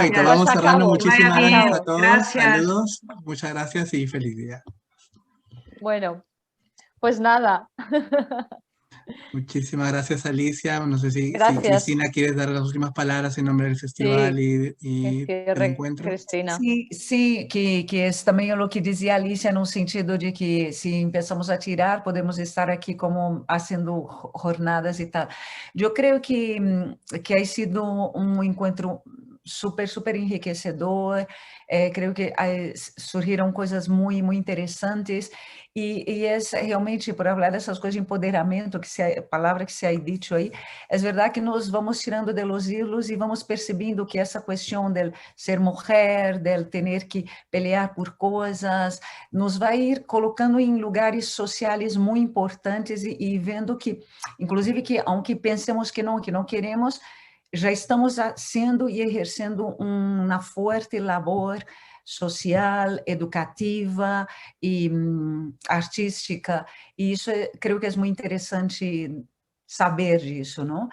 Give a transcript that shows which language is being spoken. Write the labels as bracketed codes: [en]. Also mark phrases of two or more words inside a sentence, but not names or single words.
[es] perfecto, vamos cerrando. Muchísimas gracias a todos. Gracias. Saludos, muchas gracias y feliz día. Bueno, pues nada. Muchísimas gracias, Alicia. No sé si Gracias. Cristina quieres dar las últimas palabras en nombre del festival y del encuentro. Cristina. [pt] Sim, que esse também é o que dizia a Alicia, no sentido de que se [es] empezamos a tirar, [pt] podemos estar aqui como fazendo jornadas e tal. Eu creio que [es] ha sido [pt] um encontro super enriquecedor. Creio que surgiram coisas muito interessantes e é realmente, por falar dessas coisas de empoderamento, a palavra que [es] se ha dicho [pt] aí, é verdade que nós vamos tirando [es] de los hilos [pt] e vamos percebendo que essa questão de ser mulher, de ter que pelear por coisas, nos vai ir colocando em lugares sociais muito importantes e vendo que, inclusive, que [es] aunque pensemos [pt] que não queremos, já estamos sendo e exercendo uma forte labor social, educativa e artística, e isso creio que é muito interessante saber disso, não?